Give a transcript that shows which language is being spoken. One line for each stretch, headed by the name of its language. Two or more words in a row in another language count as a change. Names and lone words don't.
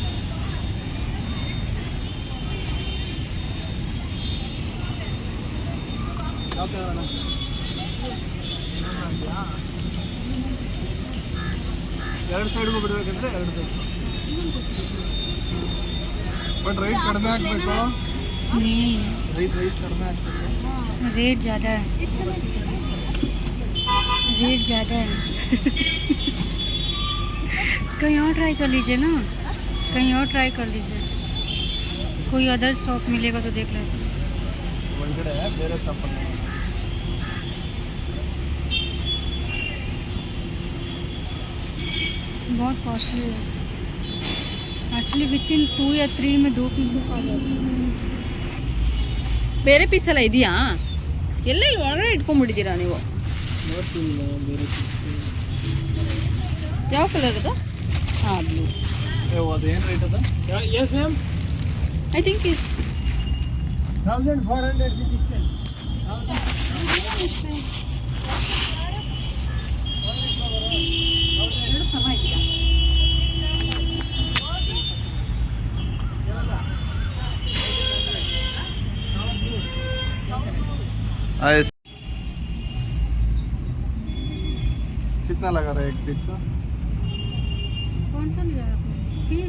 Kannada: ಯಾವ ಥರ ಎರಡು ಸೈಡ್ಗೂ ಬಿಡಬೇಕಂದ್ರೆ ಎರಡು ಸೈಡ್.
English: but right
Kannada: ಕಡಿಮೆ ಹಾಕಬೇಕು. ರೈಟ್ ಕಡಿಮೆ ಹಾಕಬೇಕು.
Hindi: रेट ज़्यादा है, रेट ज़्यादा है. कहीं और ट्राई कर लीजिए ना, कहीं और ट्राई कर लीजिए. कोई
English: other shop
Hindi: मिलेगा तो देख लेते.
Kannada: ಒಳಗಡೆ ಬೇರೆ ಶಾಪಲ್ಲಿ
Hindi: बहुत कॉस्टली है एक्चुअली.
English: with in
Hindi: 2 या 3 में 2 पीसेस आ जाते हैं.
Kannada: ಬೇರೆ ಪೀಸ್ ಎಲ್ಲ ಇದೆಯಾ? ಎಲ್ಲ ಇಲ್ಲಿ ಒಳಗಡೆ ಇಟ್ಕೊಂಡ್ಬಿಟ್ಟಿದ್ದೀರಾ ನೀವು? ಯಾವ ಕಲರ್ ಅದು? ಹಾಂ, ಬ್ಲೂ. ಅದೇನು ರೇಟ್ ಅದ?
English: yes ma'am, I think 1400 ಡಿಸ್ಟೆನ್ಸ್.
Kannada: ಎರಡು ಸಮ ಇದೆಯಾ?
Hindi: कितना लगा रहा है एक पीस? कौन सा लिया है आपने? 3